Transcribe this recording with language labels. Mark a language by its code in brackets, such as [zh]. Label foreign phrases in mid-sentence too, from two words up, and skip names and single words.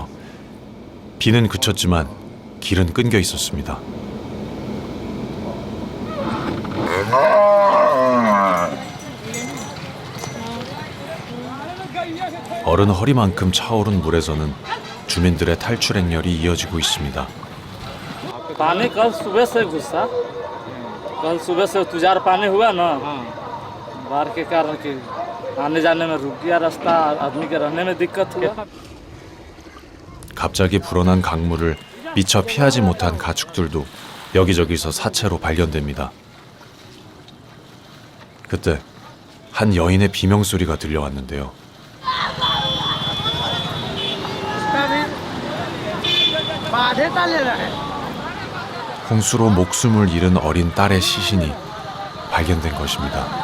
[ko] 비는 그쳤지만 길은 끊겨 있었습니다. 어른 허리만큼 차오른 물에서는 주민들의 탈출 행렬이 이어지고 있습니다. [hi] पानी कल सुबह से घुसा कल सुबह से तुजार पानी हुआ ना बाढ़ के कारण कि आने जाने में रुक गया रास्ता आदमी के रहने में दिक्कत हुआ. [ko] 갑자기 불어난 강물을 미처 피하지 못한 가축들도 여기저기서 사체로 발견됩니다. 그때 한 여인의 비명소리가 들려왔는데요. 홍수로 목숨을 잃은 어린 딸의 시신이 발견된 것입니다.